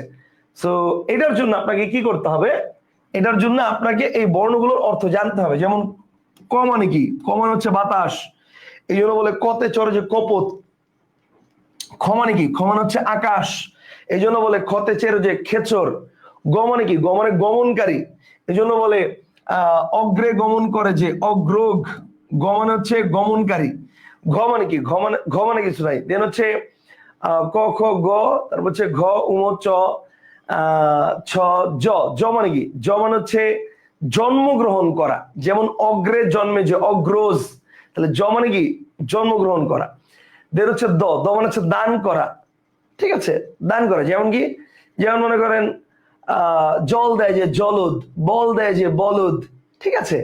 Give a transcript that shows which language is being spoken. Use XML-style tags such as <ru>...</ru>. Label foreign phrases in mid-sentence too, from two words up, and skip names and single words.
<bn>সো এটার জন্য আপনাকে কি করতে হবে, এটার জন্য আপনাকে এই বর্ণগুলোর অর্থ জানতে হবে। যেমন ক মানে কি? ক মানে হচ্ছে বাতাস, এই জন্য বলে কতে চড়ে যে কপত। খ মানে কি? খ মানে হচ্ছে আকাশ, এই জন্য বলে খতে চেড়ে যে খেচর। গ মানে কি? গ মানে গমনকারী, এই জন্য বলে অগ্রে গমন করে যে অগ্রগ। গ মানে হচ্ছে গমনকারী। ঘ মানে কি? ঘ মানে কিছু নাই, দেন হচ্ছে ক খ গ, তারপর হচ্ছে ঘ উম চ ছ জ। জ মানে কি? জ মানে হচ্ছে জন্মগ্রহণ করা, যেমন অগ্রে জন্মে যে অগ্রজ, তাহলে জ মানে কি? জন্মগ্রহণ করা। দেন হচ্ছে দ, দ মানে হচ্ছে দান করা, ঠিক আছে? দান করা, যেমন কি? যেমন মনে করেন জল দেয় যে জলদ, বল দেয় যে বলদ, ঠিক আছে?</bn>